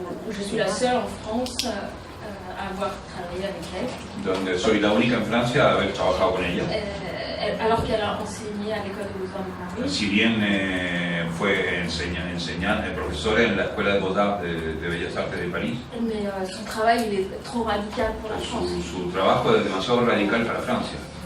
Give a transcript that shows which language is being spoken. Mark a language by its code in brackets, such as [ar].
[fr] Je suis la seule en France à avoir travaillé avec elle. [es] Donde soy la única en Francia a haber trabajado con ella. [fr] Alors qu'elle a enseigné à l'école de Beaux-Arts de Paris. [es] Si bien fue profesora en la Escuela de Beaux-Arts de Bellas Artes de París, [fr] Mais son travail il est trop radical pour la France. [es] su trabajo es demasiado radical para Francia.